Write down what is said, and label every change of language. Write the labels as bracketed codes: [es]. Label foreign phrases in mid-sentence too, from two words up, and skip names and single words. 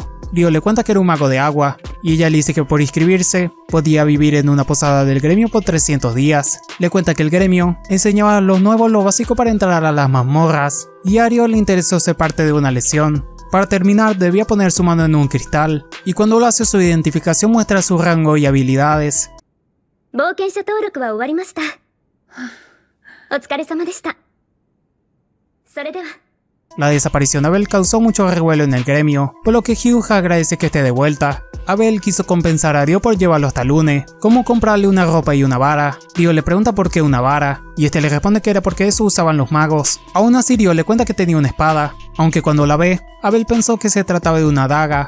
[es] Ryo le cuenta que era un mago de agua, y ella le dice que por inscribirse, podía vivir en una posada del gremio por 300 días. Le cuenta que el gremio enseñaba a los nuevos lo básico para entrar a las mazmorras, y a Ryo le interesó ser parte de una lesión. Para terminar, debía poner su mano en un cristal, y cuando lo hace su identificación muestra su rango y habilidades. [ja] 冒険者登録は終わりました。お疲れ様でした。それでは。 [es] La desaparición de Abel causó mucho revuelo en el gremio, por lo que Hugh agradece que esté de vuelta. Abel quiso compensar a Ryo por llevarlo hasta Lune, como comprarle una ropa y una vara. Ryo le pregunta por qué una vara, y este le responde que era porque eso usaban los magos. Aún así Ryo le cuenta que tenía una espada, aunque cuando la ve, Abel pensó que se trataba de una daga.